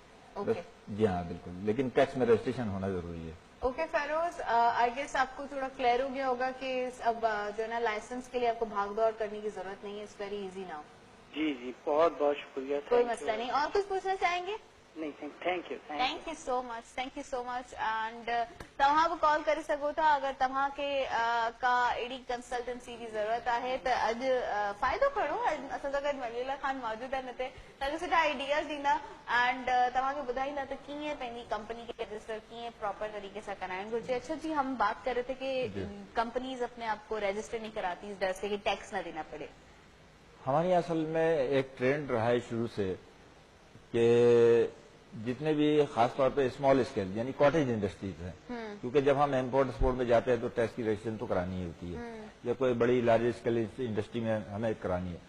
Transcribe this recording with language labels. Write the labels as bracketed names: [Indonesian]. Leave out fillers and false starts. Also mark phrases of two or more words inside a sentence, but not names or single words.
[Urdu] جی ہاں بالکل، لیکن ٹیکس میں رجسٹریشن ہونا ضروری ہے. اوکے فیروز, [English] I guess [Urdu] آپ کو تھوڑا کلیئر ہو گیا ہوگا کہ اب جو ہے نا لائسنس کے لیے آپ کو بھاگ دوڑ کرنے کی ضرورت نہیں ہے. [English] It's very easy now. [Urdu] جی، بہت بہت شکریہ. کوئی مسئلہ نہیں. اور کچھ پوچھنا چاہیں گے? नहीं, [English] Thank you so much. [Sindhi] एंड तव्हां बि कॉल करे सघो था अगरि तव्हांखे का अहिड़ी कंसल्टेंसी जी ज़रूरत आहे त अॼु फ़ाइदो खणो. असां सां गॾु वलीउल्लाह खान मौजूद आहिनि हिते, तव्हांखे सुठा आइडियाज़ ॾींदा एंड तव्हांखे ॿुधाईंदा त कीअं पंहिंजी कंपनी खे रजिस्टर कीअं प्रॉपर [Urdu] طریقے سے [Sindhi] कराइणु घुरिजे. [Urdu] اچھا جی، ہم بات کر رہے تھے کہ کمپنیز اپنے آپ کو رجسٹر نہیں کراتی اس ڈر سے کہ ٹیکس نہ دینا پڑے. ہمارے یہاں اصل میں ایک ٹرینڈ رہا ہے شروع سے کہ جتنے بھی خاص طور پہ [English] small scale [Urdu] یعنی [English] cottage industries [Urdu] ہیں، کیونکہ جب ہم [English] import export [Urdu] میں جاتے ہیں تو ٹیکس کی رجسٹریشن تو کرانی ہی ہوتی ہے، یا کوئی بڑی [English] large scale industry [Urdu] میں ہمیں کرانی ہے.